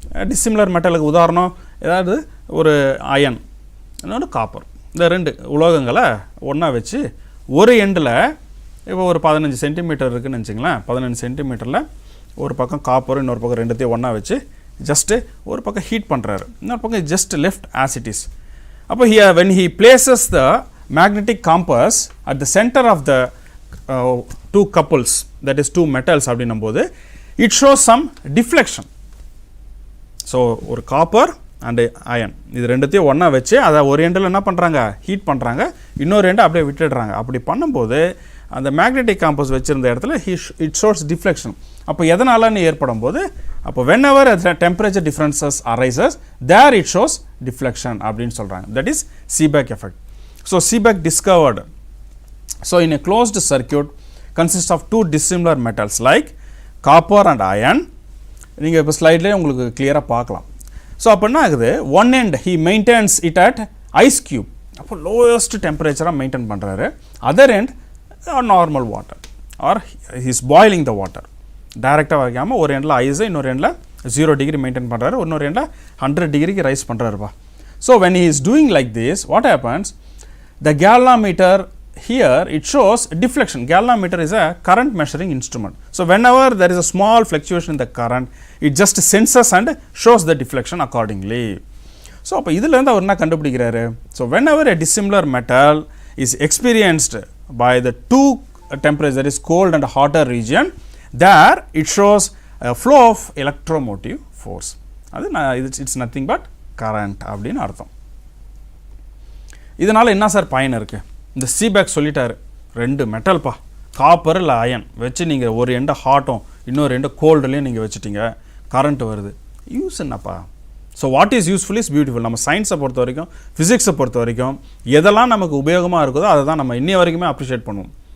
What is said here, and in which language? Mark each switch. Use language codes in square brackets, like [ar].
[ta] Dissimilar மெட்டலுக்கு உதாரணம் ஏதாவது ஒரு அயன், இன்னொன்று காப்பர். இந்த 2 உலோகங்களை ஒன்றா வச்சு ஒரு எண்டில் இப்போ ஒரு 15 சென்டிமீட்டர் இருக்குதுன்னு வச்சுங்களேன், 15 சென்டிமீட்டரில் ஒரு பக்கம் காப்பர், இன்னொரு பக்கம் 2த்தையும் ஒன்றா வச்சு ஜஸ்ட்டு ஒரு பக்கம் ஹீட் பண்ணுறாரு, இன்னொரு பக்கம் [en] Just left as it is. அப்போ here when he places the magnetic compass at the center of the 2 couples, that is 2 metals அப்படின்னும் போது it shows some deflection. [ta] So ஒரு காப்பர் அண்டு அயன் இது 2த்தையும் ஒன்றா வச்சு அதை ஒரு எண்டில் என்ன பண்ணுறாங்க, ஹீட் பண்ணுறாங்க, இன்னொரு எண்டை அப்படியே விட்டுடுறாங்க. அப்படி பண்ணும்போது அந்த மேக்னெட்டிக் காம்பஸ் வச்சிருந்த இடத்துல [en] It shows deflection. [ta] அப்போ எதனாலன்னு ஏற்படும் போது [en] அப்போ whenever temperature differences arises there it shows deflection அப்படின்னு சொல்கிறாங்க. that is Seebeck effect. so Seebeck discovered, so in a closed circuit consists of two dissimilar metals like copper and iron. [ta] நீங்கள் இப்போ ஸ்லைட்லேயே உங்களுக்கு கிளியராக பார்க்கலாம். ஸோ அப்போ என்ன ஆகுது, one end [en] he maintains it at ice cube, [ta] அப்போ லோயஸ்ட் டெம்பரேச்சராக மெயின்டைன் பண்ணுறாரு. [en] Other end normal water or he is boiling the water. [ta] டைரெக்டாக வைக்காமல் ஒரு எண்டில் ஐஸு, இன்னொரு எண்டில் 0 டிகிரி மெயின்டைன் பண்ணுறாரு, இன்னொரு எண்டில் 100 டிகிரிக்கு rice பண்ணுறாருப்பா. [en] So when he is doing like this, what happens, the galvanometer here it shows deflection. Galvanometer is a current measuring instrument. So whenever there is a small fluctuation in the current, it just senses and shows the deflection accordingly. So [ta] அப்போ இதில் இருந்து அவர் என்ன கண்டுபிடிக்கிறாரு, [en] so whenever a dissimilar metal is experienced by the two temperatures, that is cold and hotter region, there it shows a flow of electromotive force. அது it's nothing but current அப்படின்னு அர்த்தம். [ta] இதனால் என்ன sir பயன் இருக்குது, இந்த Seebeck சொல்லிட்டாரு, ரெண்டு மெட்டல்ப்பா, காப்பர் இல்லை அயன் வச்சு நீங்கள் ஒரு எண்டை ஹாட்டும் இன்னொரு எண்டை கோல்டுலேயும் நீங்கள் வச்சுட்டீங்க, கரண்ட் வருது. யூஸ் என்னப்பா. [en] So what is useful is beautiful. [ta] நம்ம சயின்ஸை பொறுத்த வரைக்கும், ஃபிசிக்ஸை பொறுத்த வரைக்கும் எதெல்லாம் நமக்கு உபயோகமாக இருக்குதோ அதை தான் நம்ம இன்னி வரைக்குமே அப்ரிஷியேட் பண்ணுவோம்.